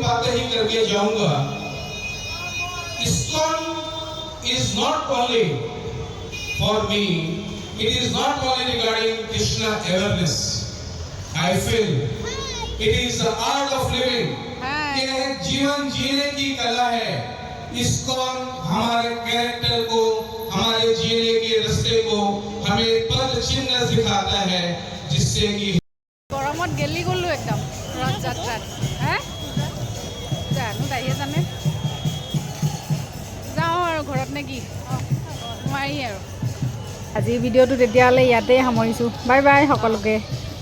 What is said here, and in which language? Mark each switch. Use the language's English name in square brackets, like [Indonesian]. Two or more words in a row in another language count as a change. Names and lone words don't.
[Hindi] ही करके जाऊंगा। [English] ISKCON is not only for me, it is not only regarding Krishna awareness. I feel it is the art of living. [Hindi] ये जीवन जीने की कला है। ISKCON हमारे कैरेक्टर को, हमारे जीने के रास्ते को हमें पद चिन्ह दिखाता है, जिससे कि [Assamese] গৰমত গেলি গ'লো একদম ৰথ যাত্ৰাত। হে জানো তাইহে জানে। যাওঁ আৰু ঘৰত নে কি? নোৱাৰি আৰু। আজিৰ ভিডিঅ'টো তেতিয়াহ'লে ইয়াতেই সামৰিছোঁ। বাই বাই সকলোকে।